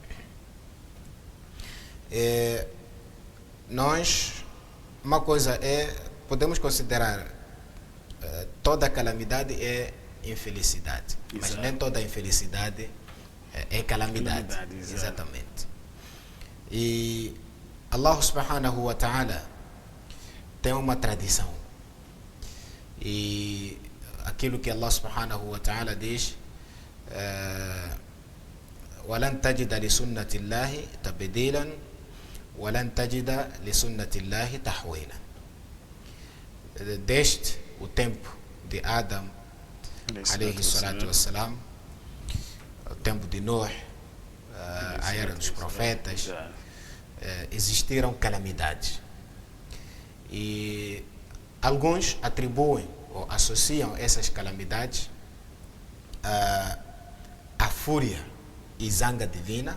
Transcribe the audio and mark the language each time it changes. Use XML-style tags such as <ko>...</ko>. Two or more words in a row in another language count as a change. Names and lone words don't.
<pt>Nós, uma coisa podemos considerar toda calamidade é infelicidade, mas nem toda infelicidade é calamidade. Exatamente. E</pt> <ar>الله سبحانه وتعالى</ar> <pt>tem uma tradição. E aquilo que</pt> <ar>الله سبحانه وتعالى diz: وَلَنْ تَجِدَ لِسُنَّةِ اللَّهِ تَبْدِيلًا وَلَنْ تَجِدَ لِسُنَّةِ اللَّهِ تَحْوِيلًا.</ar> <pt>Desde o tempo de Adam,</pt> <ar>عليه الصلاة والسلام,</ar> <pt>o tempo de Noé, a era dos profetas, existiram calamidades. E alguns atribuem ou associam essas calamidades à fúria e zanga divina.</pt>